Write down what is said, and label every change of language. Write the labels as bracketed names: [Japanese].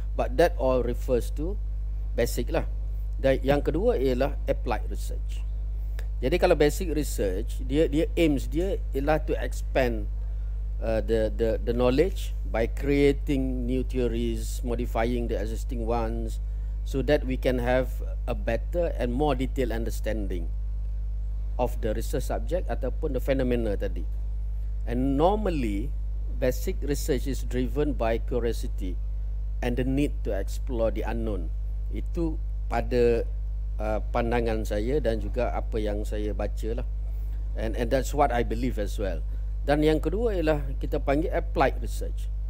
[English] But that all refers to basic lah. [Malay] Dan yang kedua ialah applied research. Jadi kalau basic research, dia aims dia ialah [English] to expand the knowledge by creating new theories, modifying the existing ones, so that we can have a better and more detailed understanding of the research subject ataupun the phenomena tadi. And normally basic research is driven by curiosity and the need to explore the unknown. [Malay] Itu pada pandangan saya dan juga apa yang saya baca lah. [English] And that's what I believe as well. [Malay] Dan yang kedua ialah kita panggil applied research.